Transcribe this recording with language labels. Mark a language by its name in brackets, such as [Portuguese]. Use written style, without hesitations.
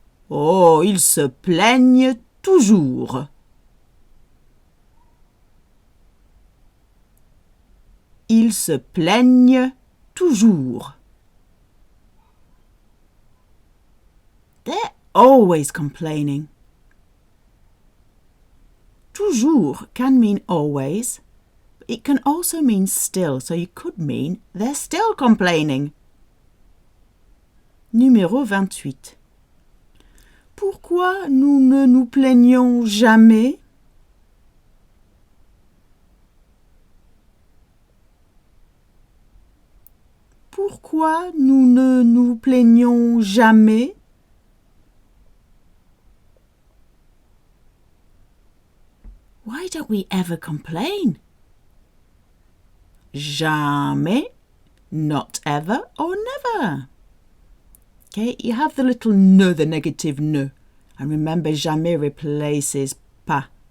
[French] Oh, ils se plaignent toujours. Ils se plaignent toujours. [English] They're always complaining. Toujours can mean always. It can also mean still, so you could mean they're still complaining. [French] Numéro 28. Pourquoi nous ne nous plaignons jamais? Pourquoi nous ne nous plaignons jamais? [English] Why don't we ever complain? Jamais, not ever or never. Okay, you have the little ne, the negative ne. And remember, jamais replaces pas.